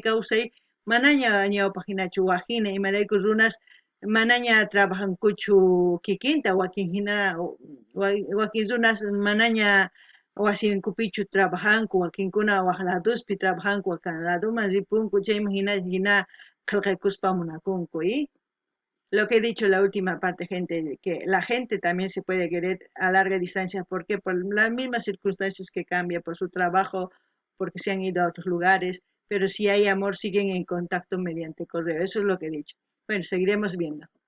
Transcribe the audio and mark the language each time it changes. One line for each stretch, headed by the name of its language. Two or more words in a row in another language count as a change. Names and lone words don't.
Quechua: kawsay manaña ñawpaq hinachu waqhina imarayku runas manaña trabajankuchu kikinta wakin hina wakin runas manaña wasinkupichu trabajanku wakinkuna waq ladospi trabajanku wakin ladoman ripunku chayman hina qillqaykuspa munakunku
Spanish: lo que he dicho la última parte, gente, que la gente también se puede querer a larga distancia. ¿Por qué? Por las mismas circunstancias que cambia, por su trabajo, porque se han ido a otros lugares, pero si hay amor siguen en contacto mediante correo. Eso es lo que he dicho. Bueno, seguiremos viendo.